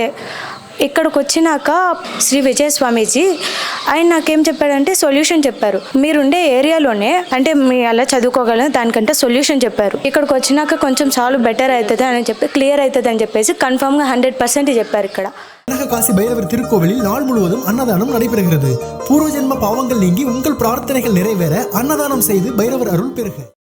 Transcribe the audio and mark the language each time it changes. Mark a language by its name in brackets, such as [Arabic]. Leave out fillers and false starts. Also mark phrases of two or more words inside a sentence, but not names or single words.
[Telugu] ఇక్కడికి వచ్చినాక శ్రీ విజయ స్వామీజీ ఆయన నాకేం చెప్పారంటే సొల్యూషన్ చెప్పారు. మీరుండే ఏరియాలోనే అంటే మీ అలా చదువుకోగలను దానికంటే సొల్యూషన్ చెప్పారు. ఇక్కడికి వచ్చినాక కొంచెం [English] solve better [Telugu] అవుతుంది అని చెప్పి క్లియర్ అవుతుంది అని చెప్పేసి కన్ఫర్మ్గా 100% చెప్పారు. ఇక్కడ [Tamil] கனககாசி பைரவர் திருக்கோவிலில் நாள் முழுவதும் அன்னதானம் நடைபெறுகிறது. பூர்வ ஜென்ம பாவங்கள் நீங்கி உங்கள் பிரார்த்தனைகள் நிறைவேற அன்னதானம் செய்து பைரவர் அருள் பெறுக.